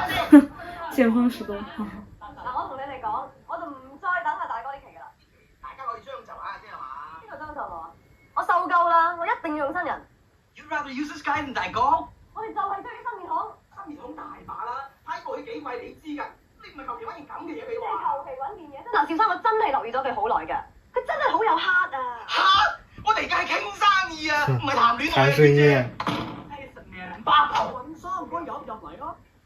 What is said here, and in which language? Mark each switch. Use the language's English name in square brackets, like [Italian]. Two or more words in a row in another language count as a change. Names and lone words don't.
[Cantonese] 見風使舵。嗱，我同你哋講，我就唔再等阿大哥呢期㗎啦。大家可以將就下啫係嘛？邊個將就我啊？我受夠啦，我一定要用新人。 [English] You rather use this guy 大哥？ [Cantonese] 我哋就係追啲新面孔。新面孔大把啦，睇過佢幾貴你知㗎。你唔係求其揾件咁嘅嘢俾我。求其揾件嘢。嗱，邵生，我真係留意咗佢好耐㗎，佢真係好有黑啊！嚇！我哋而家係傾生意啊，唔係談戀愛談生意。係神命八頭運衫，唔該入嚟咯。